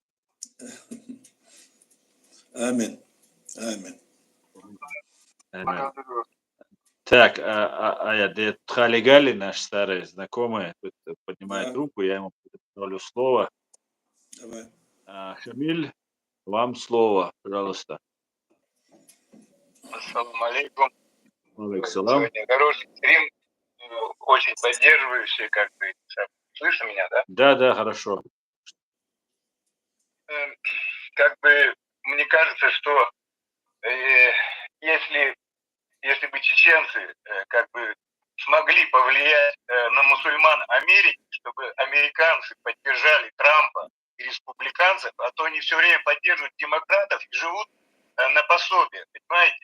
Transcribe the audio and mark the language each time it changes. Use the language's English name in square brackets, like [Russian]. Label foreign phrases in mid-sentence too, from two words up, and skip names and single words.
[Russian] Аминь. Аминь. Так, это Тхали наш старый знакомый, поднимает руку, я ему предоставлю слово. Давай. Шамиль, вам слово, пожалуйста. [Arabic] السلام عليكم. [Russian] Алейкум. Сегодня хороший стрим, очень поддерживающий, как бы. Слышно меня, да? Да, хорошо. Как бы мне кажется, что если бы чеченцы как бы смогли повлиять на мусульман Америки, чтобы американцы поддержали Трампа и республиканцев, а то они все время поддерживают демократов и живут на пособие, понимаете?